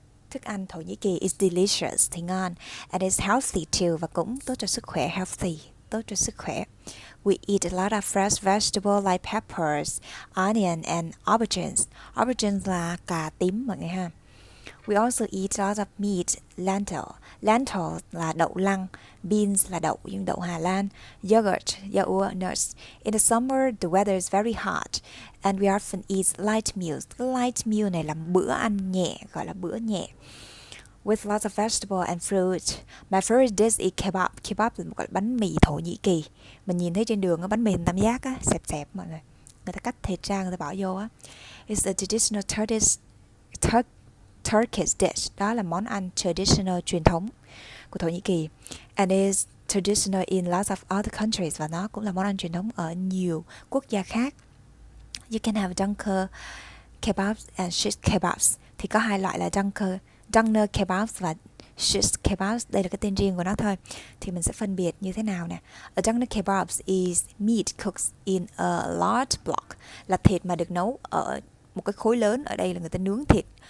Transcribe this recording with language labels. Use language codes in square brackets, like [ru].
[vi] Thức ăn Thổ Nhĩ Kỳ [en] is delicious, [vi] thì ngon. [en] And it's healthy too, [vi] và cũng tốt cho sức khỏe, healthy, tốt cho sức khỏe. [en] We eat a lot of fresh vegetables like peppers, onion and aubergines. [vi] Aubergines là cà tím mọi người ha. [en] We also eat a lot of meat, lentil. [vi] Lentil là đậu lăng, beans là đậu nhưng đậu Hà Lan, yogurt, yaourt, nuts. [en] In the summer, the weather is very hot and we often eat light meals. [vi] Cái light meal này là bữa ăn nhẹ, gọi là bữa nhẹ. [en] With lots of vegetable and fruit. My favorite dish is kebab. [vi] Kebab là một loại bánh mì Thổ Nhĩ Kỳ. Mình nhìn thấy trên đường, bánh mì hình tam giác á, xẹp xẹp mọi người. Người ta cắt thịt ra, người ta bỏ vô á. [en] It's a traditional Turkish dish. [vi] Đó là món ăn traditional, truyền thống của Thổ Nhĩ Kỳ. [en] And is traditional in lots of other countries. [vi] Và nó cũng là món ăn truyền thống ở nhiều quốc gia khác. [en] You can have dunker kebabs and shish kebabs. [vi] Thì có hai loại là doner kebabs và shish kebabs. Đây là cái tên riêng của nó thôi. Thì mình sẽ phân biệt như thế nào nè. [en] A doner kebabs is meat cooked in a large block. [vi] Là thịt mà được nấu ở một cái khối lớn. Ở đây là người ta nướng thịt.